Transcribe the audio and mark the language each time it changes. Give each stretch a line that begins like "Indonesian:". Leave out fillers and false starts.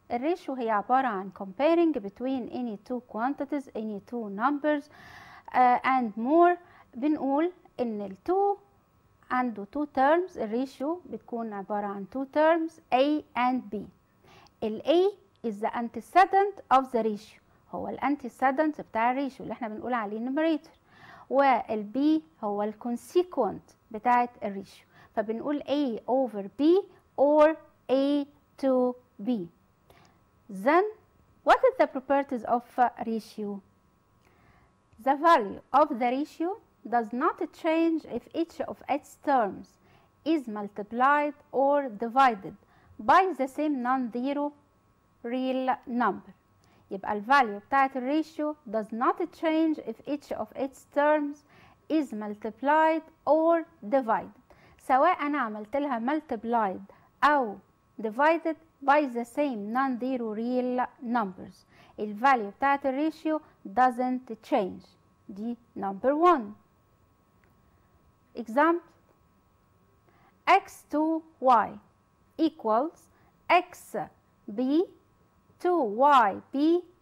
Arabic: الريشيو هي عبارة عن
English: comparing between any two quantities, any two numbers and more.
Arabic: بنقول ان ال 2 عنده 2 terms.
English: الريشيو
Arabic: بتكون عبارة عن
English: 2 terms A and B.
Arabic: ال A
English: is the antecedent of the ratio،
Arabic: هو ال antecedent بتاع الريشيو اللي احنا بنقول عليه numerator، وال B هو ال consequent بتاعت الريشيو، فبنقول
English: A over B or A to B. Then what is the properties of ratio? The value of the ratio does not change if each of its terms is multiplied or divided by the same non-zero real number.
Arabic: يبقى
English: الفاليو
Arabic: بتاعت
English: الريشيو does not change if each of its terms is multiplied or divided.
Arabic: سواء أنا عملت لها
English: multiplied
Arabic: أو
English: divided by the same non-zero real numbers. الفاليو
Arabic: بتاعت
English: الريشيو doesn't change.
Arabic: دي
English: number 1. Example: x to y equals x b to y b.